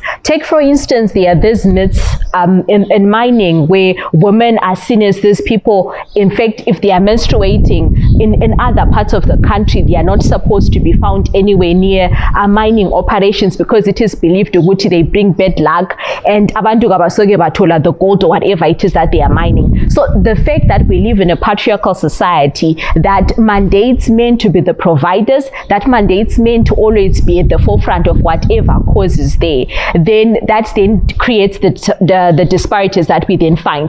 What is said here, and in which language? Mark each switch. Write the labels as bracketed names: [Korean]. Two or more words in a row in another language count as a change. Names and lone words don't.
[English] Take, for instance, there are these myths in mining where women are seen as these people. In fact, if they are menstruating in other parts of the country, they are not supposed to be found anywhere near mining operations because it is believed that they bring bad luck and [North Ndebele] abantu gabasoke bathola [English] the gold or whatever it is that they are mining. So the fact that we live in a patriarchal society that mandates men to be the providers, that mandates men to always be at the forefront of whatever causes there, then that then creates the disparities that we then find.